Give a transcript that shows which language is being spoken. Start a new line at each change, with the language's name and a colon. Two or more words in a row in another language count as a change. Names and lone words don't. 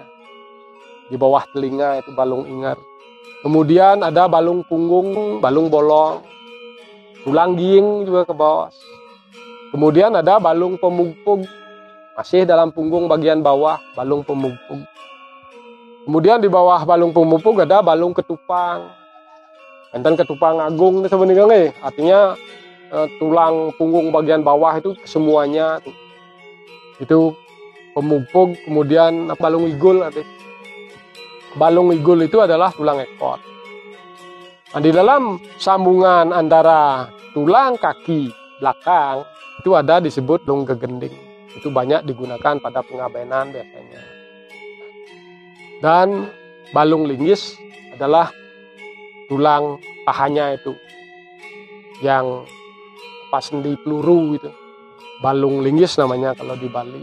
Indonesian: Di bawah telinga itu
Balinese: balung inger.
Indonesian: Kemudian ada
Balinese: balung punggung, balung bolong,
Indonesian: tulang giing juga ke bawah. Kemudian ada
Balinese: balung pemupug,
Indonesian: masih dalam punggung bagian bawah,
Balinese: balung pemupug.
Indonesian: Kemudian di bawah
Balinese: balung pemupug
Indonesian: ada
Balinese: balung ketupang. Enten ketupang agung
Indonesian: sebenarnya, artinya tulang punggung bagian bawah itu semuanya itu pemupug. Kemudian
Balinese: balung igul, balung igul
Indonesian: itu adalah tulang ekor. Nah, di dalam sambungan antara tulang kaki belakang itu ada disebut
Balinese: balung gegending.
Indonesian: Itu banyak digunakan pada pengabenan biasanya. Dan
Balinese: balung linggis
Indonesian: adalah tulang pahanya itu yang pas sendi peluru itu,
Balinese: balung linggis
Indonesian: namanya kalau di Bali.